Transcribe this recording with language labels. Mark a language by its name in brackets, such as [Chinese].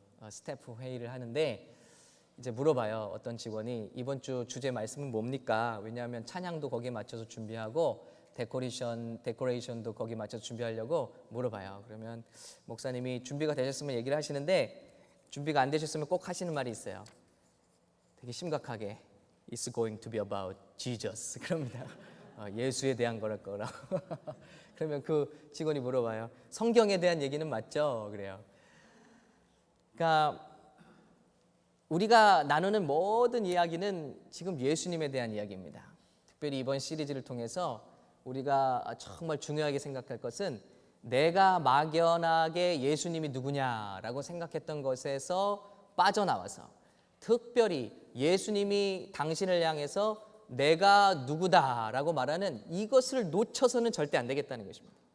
[Korean] 스태프 회의를 하는데 이제 물어봐요. 어떤 직원이 이번 주 주제 말씀은 뭡니까? 왜냐하면 찬양도 거기에 맞춰서 준비하고 데코레이션도 거기에 맞춰서 준비하려고 물어봐요. 그러면 목사님이 준비가 되셨으면 얘기를 하시는데 준비가 안 되셨으면 꼭 하시는 말이 있어요. 되게 심각하게 [English] It's going to be about Jesus. [Korean] 그럽니다. 예수에 대한 거랄 거라고. 그러면 그 직원이 물어봐요. 성경에 대한 얘기는 맞죠? 그래요. 그러니까 우리가 나누는 모든 이야기는 지금 예수님에 대한 이야기입니다. 특별히 이번 시리즈를 통해서 우리가 정말 중요하게 생각할 것은 내가 막연하게 예수님이 누구냐라고 생각했던 것에서 빠져나와서 특별히 예수님이 당신을 향해서 내가 누구다라고 말하는 이것을 놓쳐서는 절대 안 되겠다는 것입니다.